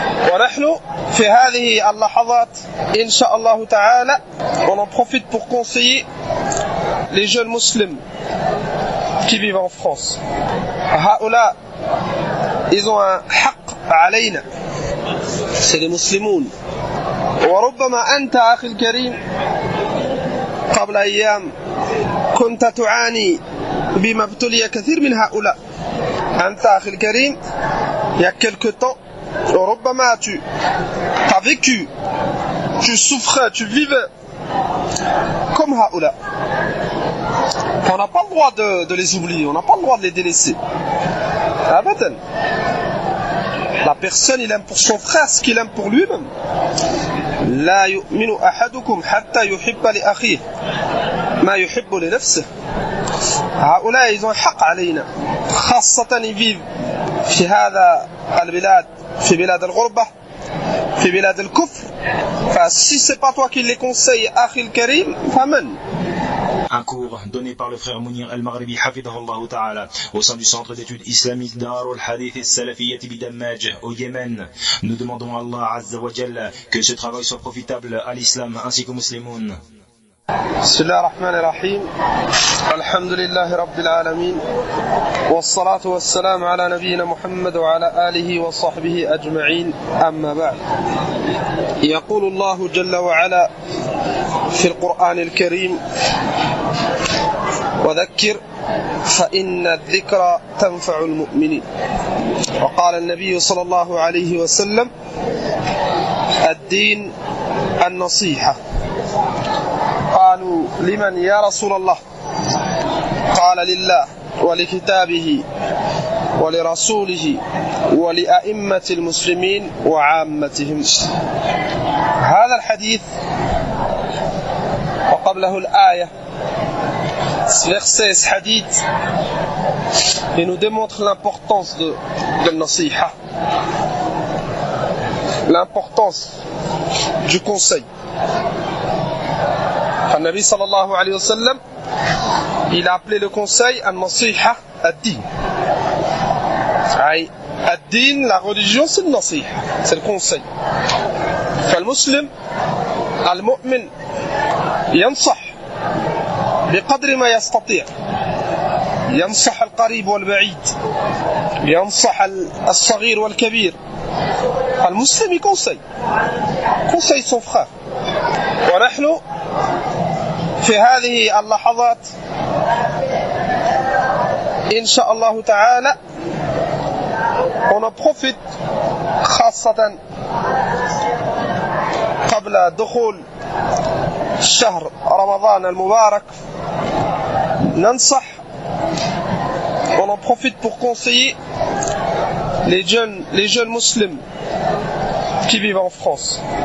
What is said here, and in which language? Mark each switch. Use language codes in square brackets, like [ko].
[fr] On en profite pour conseiller les jeunes musulmans qui vivent en France. Haoula, ils ont un [ar] haqq alayna. [fr] C'est les musulmans. [ar] وربما أنت أخي الكريم قبل أيام كنت تعاني بما ابتلي كثير من هؤلاء. أنت أخي الكريم, [fr] il y a quelque temps, [ar] ربما [fr] tu as vécu, tu souffrais, tu vivais comme [ar] هؤلاء. [fr] On n'a pas le droit de les oublier, on n'a pas le droit de les délaisser. Abadan. La personne, il aime pour son frère ce qu'il aime pour lui-même. [ar] لا يؤمن أحدكم حتى يحب لأخيه ما يحب لنفسه. هؤلاء [fr] ils ont [ar] حق علينا, خاصة [fr] ils vivent [ar] في هذا البلاد, في بلاد الغربة, في بلاد الكفر. [fr] فsi c'est pas toi qui les conseille [ar] أخي الكريم فمن. [fr] Un cours donné par le frère Mounir El-Maghribi Hafidahullah Ta'ala au sein du centre d'études islamiques Darul Hadith Al-Salafiyyati Bidammaj au Yémen. Nous demandons à Allah Azza wa Jalla que ce travail soit profitable à l'islam ainsi qu'aux musulmans. [ar] Bismillahir Rahmanir Rahim. Alhamdulillahi Rabbil Alamin. Wassalatu wassalamu ala nabiyyina Muhammad wa ala alihi wa sahbihi ajma'in. Amma ba'd. يقول الله جل وعلا في القرآن الكريم وذكر فإن الذكرى تنفع المؤمنين. وقال النبي صلى الله عليه وسلم الدين النصيحة. قالوا لمن يا رسول الله؟ قال لله ولكتابه ولرسوله ولأئمة المسلمين وعامتهم. هذا الحديث وقبله الآية, [fr] ce verset, ce hadith, il nous démontre l'importance de nasiha, l'importance du conseil. Le Nabi sallallahu alayhi wa sallam, il a appelé le conseil an-nasiha ad-din. Ad-din, la religion, c'est le nasiha, c'est le conseil. [ar] فالمسلم المؤمن ينصح بقدر ما يستطيع, ينصح القريب والبعيد, ينصح الصغير والكبير. المسلم يكونسي [fr] son frère. [ar] ونحن في هذه اللحظات إن شاء الله تعالى [fr] on en profite [ar] خاصة قبل دخول شهر رمضان المبارك ننصح, [fr] on en profite pour conseiller les jeunes musulmans qui vivent en France.